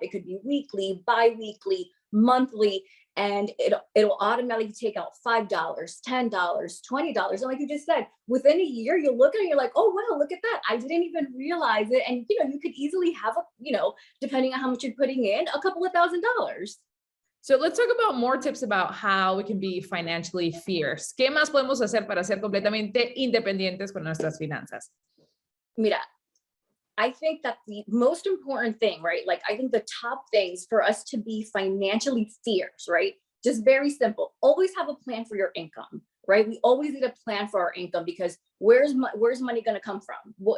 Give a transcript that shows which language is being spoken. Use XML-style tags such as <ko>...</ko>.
<en>It could be weekly, bi-weekly, monthly, and it'll automatically take out $5, $10, $20. And like you just said, within a year, you'll look at it, you're like, oh, wow, look at that. I didn't even realize it. And, you could easily have depending on how much you're putting in, a couple of $1,000. So let's talk about more tips about how we can be financially fierce.</en> <es>¿Qué más podemos hacer para ser completamente independientes con nuestras finanzas?</es> <en>Mira, I think that the most important thing, right? Like, I think the top things for us to be financially fierce, right? Just very simple. Always have a plan for your income, right? We always need a plan for our income, because where's money going to come from?</en>